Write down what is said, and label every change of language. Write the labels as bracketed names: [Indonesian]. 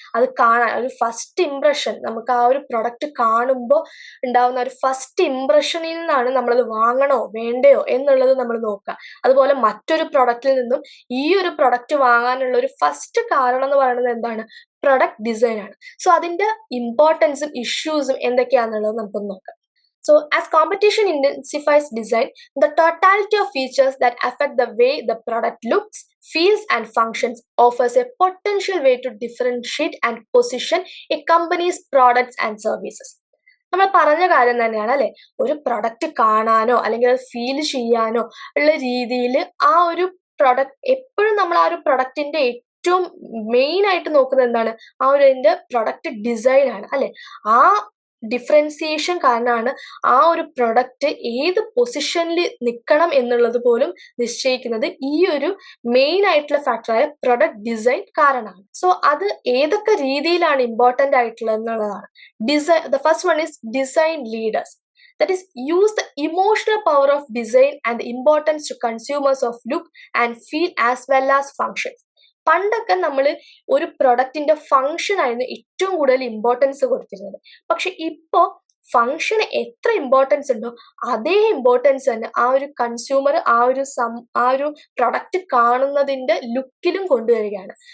[Malayalam] അത് കാണാൻ ഒരു ഫസ്റ്റ് ഇംപ്രഷൻ, നമുക്ക് ആ ഒരു പ്രൊഡക്റ്റ് കാണുമ്പോൾ ഉണ്ടാവുന്ന ഒരു ഫസ്റ്റ് ഇംപ്രഷനിൽ നിന്നാണ് നമ്മളത് വാങ്ങണോ വേണ്ടയോ എന്നുള്ളത് നമ്മൾ നോക്കുക. അതുപോലെ മറ്റൊരു പ്രൊഡക്റ്റിൽ നിന്നും ഈ ഒരു പ്രൊഡക്റ്റ് വാങ്ങാനുള്ള ഒരു ഫസ്റ്റ് കാരണം എന്ന് പറയുന്നത് എന്താണ്, പ്രൊഡക്റ്റ് ഡിസൈൻ ആണ്. സോ അതിന്റെ ഇമ്പോർട്ടൻസും ഇഷ്യൂസും എന്തൊക്കെയാണെന്നുള്ളത് നമുക്കൊന്ന് നോക്കാം. [English] So as competition intensifies design, the totality of features that affect the way the product looks, feels and functions offers a potential way to differentiate and position a company's products and services. [Malayalam] നമ്മൾ പറഞ്ഞ കാര്യം തന്നെയാണ് അല്ലെ, ഒരു product കാണാനോ അല്ലെങ്കിൽ അത് feel ചെയ്യാനോ ഉള്ള രീതിയിൽ ആ ഒരു പ്രൊഡക്റ്റ് എപ്പോഴും നമ്മൾ ആ ഒരു പ്രൊഡക്റ്റിന്റെ ഏറ്റവും മെയിൻ ആയിട്ട് നോക്കുന്നത് എന്താണ്, ആ ഒരു അതിന്റെ പ്രൊഡക്റ്റ് ഡിസൈൻ ആണ് അല്ലെ. ആ ഡിഫറൻസിയേഷൻ കാരണമാണ് ആ ഒരു പ്രൊഡക്റ്റ് ഏത് പൊസിഷനിൽ നിൽക്കണം എന്നുള്ളത് പോലും നിശ്ചയിക്കുന്നത് ഈ ഒരു മെയിൻ ആയിട്ടുള്ള ഫാക്ടറായ പ്രൊഡക്റ്റ് ഡിസൈൻ കാരണമാണ്. സോ അത് ഏതൊക്കെ രീതിയിലാണ് ഇമ്പോർട്ടൻ്റ് ആയിട്ടുള്ളത് എന്നുള്ളതാണ്. [English] The first one is design leaders. That is, use the emotional power of design and the importance to consumers of look and feel as well as functions. [Malayalam] പണ്ടൊക്കെ നമ്മൾ ഒരു പ്രൊഡക്റ്റിന്റെ function ആയിരുന്നു ഏറ്റവും കൂടുതൽ ഇമ്പോർട്ടൻസ് കൊടുത്തിരുന്നത്. പക്ഷെ ഇപ്പോ ഫങ്ഷന് എത്ര ഇമ്പോർട്ടൻസ് ഉണ്ടോ അതേ ഇമ്പോർട്ടൻസ് തന്നെ ആ ഒരു കൺസ്യൂമർ ആ ഒരു പ്രൊഡക്റ്റ് കാണുന്നതിന്റെ ലുക്കിലും കൊണ്ടുവരികയാണ്.